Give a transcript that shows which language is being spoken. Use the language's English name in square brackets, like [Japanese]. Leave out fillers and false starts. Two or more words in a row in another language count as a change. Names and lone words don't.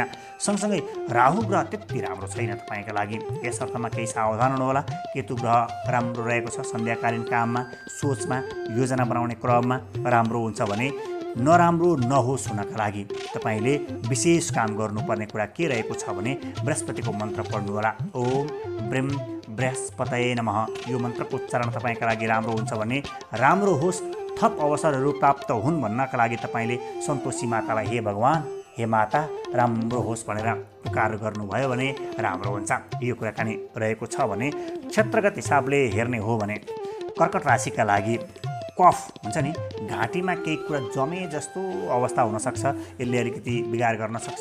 [Nepali] सँगसँगै राहु ग्रह त्यति राम्रो छैन तपाईँका लागि, यस अर्थमा केही सावधान हुनुहोला। केतु ग्रह राम्रो रहेको छ, सन्ध्याकालीन काममा, सोचमा, योजना बनाउने क्रममा राम्रो हुन्छ भने नराम्रो नहोस् हुनका लागि तपाईँले विशेष काम गर्नुपर्ने कुरा के रहेको छ भने बृहस्पतिको मन्त्र पढ्नुहोला। [Sanskrit] ओम ब्रह्म बृहस्पतये नमः, [Nepali] यो मन्त्रको उच्चारण तपाईँका लागि राम्रो हुन्छ भने राम्रो होस्, थप अवसरहरू प्राप्त हुन् भन्नका लागि तपाईँले सन्तोषी मातालाई हे भगवान्, हे माता राम्रो होस् भनेर पुकार गर्नुभयो भने राम्रो हुन्छ। यो कुराकानी रहेको छ भने क्षेत्रगत हिसाबले हेर्ने हो भने कर्कट राशिका लागि कफ हुन्छ नि, घाँटीमा केही कुरा जमे जस्तो अवस्था हुनसक्छ, यसले अलिकति बिगार गर्न सक्छ।